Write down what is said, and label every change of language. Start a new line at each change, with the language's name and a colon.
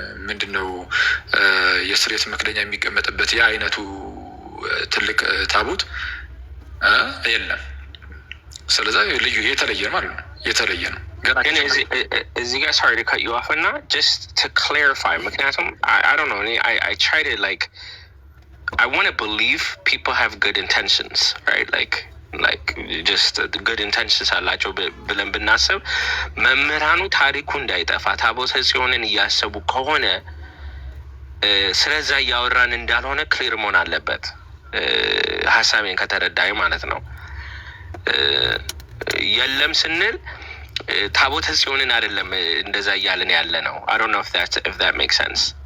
Amharic: ምንድነው የስርየት መክደኛ የሚቀመጥበት ያ አይነቱ ትልቅ ታቦት የለም። ስለዚህ ልዩ የተለየ ማለት ነው። የተለየ ነው። ግን እዚህ ጋር
English: sorry to cut you off እና just to clarify ምክንያቱም I don't know I try to like I want to believe people have good intentions, right? like just good intentions
Amharic: አላቸው ብለን ብናስብ መምህራኑ ታሪኩ እንዳይጠፋ ታቦተ ጽዮንን እያሰቡ ከሆነ ስለዛ እያወራን እንዳልሆነ ክሊር መሆን አለበት። ሀሳቤን ከተረዳይ ማለት ነው። የለም ስንል ታቦተ ጽዮንን አይደለም እንደዛ እያልን ያለ ነው።
English: I don't know if that makes sense።